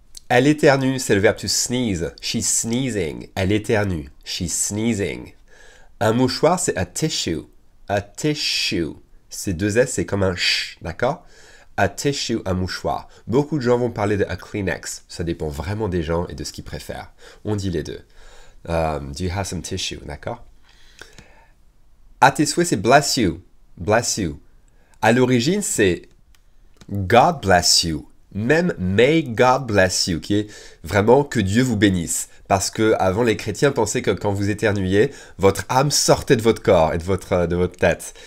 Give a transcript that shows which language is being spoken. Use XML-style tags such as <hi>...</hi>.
<fr>Elle éternue, c'est le verbe to sneeze.</fr> <en>She's sneezing.</en> <fr>Elle éternue.</fr> <en>She's sneezing.</en> <fr>Un mouchoir, c'est a tissue. A tissue. Ces deux S, c'est comme un ch, d'accord? A tissue, un mouchoir. Beaucoup de gens vont parler de a Kleenex. Ça dépend vraiment des gens et de ce qu'ils préfèrent. On dit les deux.</fr> <en>Do you have some tissue,</en> <fr>d'accord? À tes souhaits, c'est</fr> <en>bless you. Bless you.</en> <fr>À l'origine, c'est</fr> <en>God bless you.</en> <fr>Même</fr> <en>may God bless you,</en> <fr>qui est vraiment que Dieu vous bénisse. Parce que avant les chrétiens pensaient que quand vous éternuiez, votre âme sortait de votre corps et de votre tête.</fr>